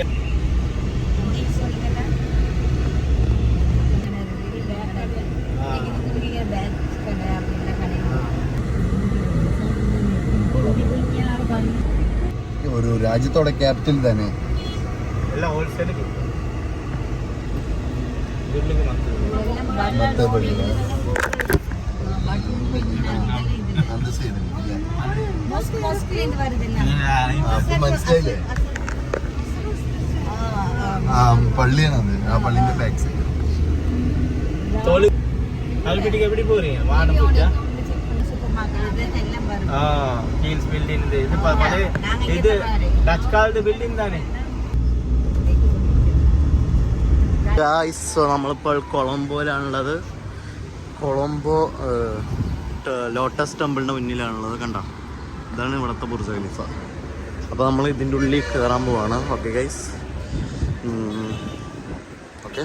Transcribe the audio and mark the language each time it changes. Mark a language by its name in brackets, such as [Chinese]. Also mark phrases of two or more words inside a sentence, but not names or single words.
[Malayalam] ഒരു രാജ്യത്തോടെ ക്യാപിറ്റൽ തന്നെ മനസ്സിലായില്ലേ? പള്ളിയാണത്. ആ പള്ളിന്റെ [English] back side. [Tamil] எப்படி போறீங்க? வாடம் போச்சா? ஹீல்ஸ் பில்டிங் இது பழைய இது டச் காலத்து பில்டிங் தானே. [Malayalam] ഗായ്സ്, നമ്മളിപ്പോൾ കൊളംബോയിലാണുള്ളത്. കൊളംബോ ലോട്ടസ് ടെമ്പിളിൻ്റെ മുന്നിലാണുള്ളത്. കണ്ട, ഇതാണ് ഇവിടുത്തെ ബുർജ് ഖലീഫ. അപ്പോൾ നമ്മൾ ഇതിൻ്റെ ഉള്ളിൽ കയറാൻ പോവാണ്. [English] okay guys, okay.